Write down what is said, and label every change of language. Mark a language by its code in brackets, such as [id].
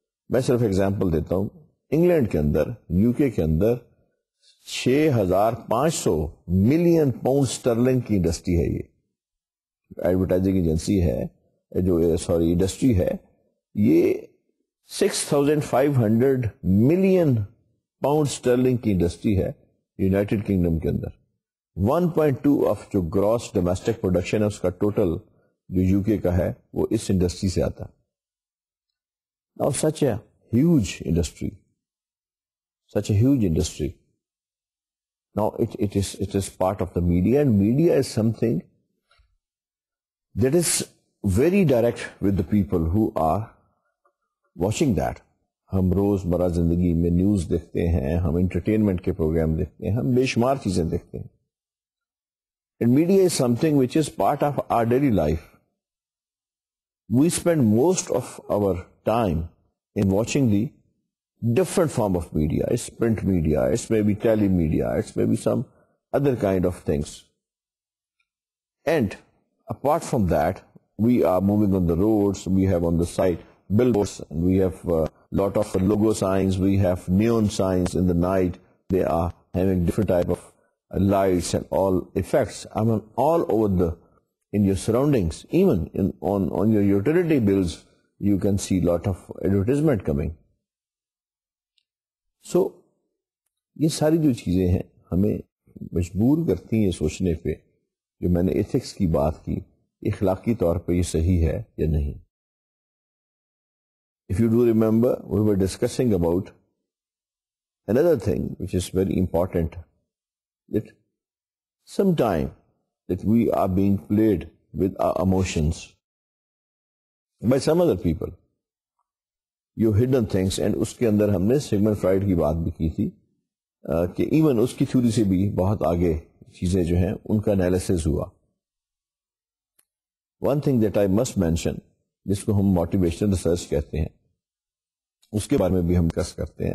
[ur] میں صرف ایگزامپل دیتا ہوں, انگلینڈ کے اندر, یوکے کے اندر 6,500 ملین پاؤنڈ اسٹرلنگ کی انڈسٹری ہے. یہ ایڈورٹائزنگ ایجنسی ہے جو انڈسٹری ہے, یہ 6,500 ملین پاؤنڈ اسٹرلنگ کی انڈسٹری ہے یونائٹڈ کنگڈم کے اندر. 1.2 آف جو گراس ڈومیسٹک پروڈکشن ہے اس کا ٹوٹل جو یوکے کا ہے وہ اس انڈسٹری سے آتا ہے. [en] Now such a huge industry, such a huge industry. Now it is part of the media, and media is something that is very direct with the people who are watching that. [ur] ہم روز مرہ زندگی میں news دیکھتے ہیں, ہم entertainment کے programme دیکھتے ہیں, ہم بے شمار چیزیں دیکھتے ہیں. [en] And media is something which is part of our daily life. We spend most of our time in watching the different form of media. It's print media, it's maybe telemedia, it's maybe some other kind of things. And apart from that, we are moving on the roads, we have on the side billboards, and we have a lot of logo signs, we have neon signs in the night. They are having different type of lights and all effects. I mean, all over in your surroundings, even on your utility bills, you can see lot of advertisement coming. [ur] So یہ ساری جو چیزیں ہیں ہمیں مجبور کرتی ہیں سوچنے پہ. جو میں نے ایتھکس کی بات کی اخلاقی طور پہ یہ صحیح ہے یا نہیں. [en] If you do remember, we were discussing about another thing which is very important, that sometime that we are being played with our emotions by some other people. Your hidden things, and [ur] اس کے اندر ہم نے Sigmund Freud کی بات بھی کی تھی کہ even اس کی تھیوری سے بھی بہت آگے چیزیں جو ہیں ان کا انالیسس ہوا. [en] one thing that I must mention, [ur] جس کو ہم موٹیویشنل ریسرچ کہتے ہیں، اس کے بارے میں بھی ہم ڈسکس کرتے ہیں.